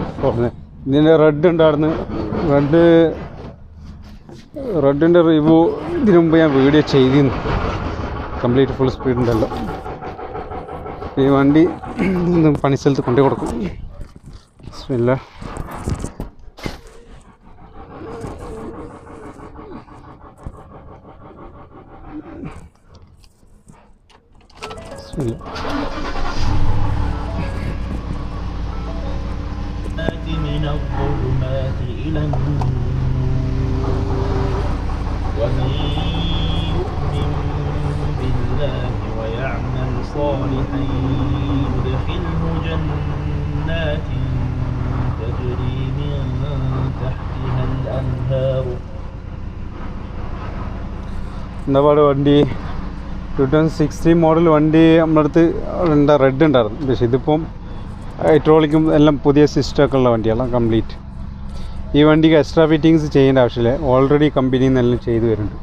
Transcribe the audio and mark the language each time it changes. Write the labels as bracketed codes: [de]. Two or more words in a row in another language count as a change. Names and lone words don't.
[ml] ഇതിൻ്റെ റെഡ് ഉണ്ടായിരുന്നു. റെഡിൻ്റെ റിവ്യൂ ഇതിനു മുമ്പ് ഞാൻ വീഡിയോ ചെയ്തിരുന്നു. [en] complete full speed [ml] ഉണ്ടല്ലോ. ഈ വണ്ടി പണി സ്ഥലത്ത് കൊണ്ടു കൊടുക്കും. ബിസ്മില്ല. [ar] من الظلمات إلى النور ومن يؤمن بالله ويعمل صالحا يدخله جنات تجري من تحتها الأنهار. [ml] എന്താ പാട് വണ്ടി? 2016 മോഡൽ വണ്ടി നമ്മുടെ അടുത്ത് റെഡ് ഉണ്ടായിരുന്നു. പക്ഷേ ഇതിപ്പം ഹൈഡ്രോളിക്കും എല്ലാം പുതിയ സിസ്റ്റമൊക്കെ ഉള്ള വണ്ടിയെല്ലാം കംപ്ലീറ്റ്. ഈ വണ്ടിക്ക് [en] extra fittings [ml] ചെയ്യേണ്ട ആവശ്യമില്ല. ഓൾറെഡി കമ്പനിയിൽ നിന്നെല്ലാം ചെയ്തു വരുന്നുണ്ട്.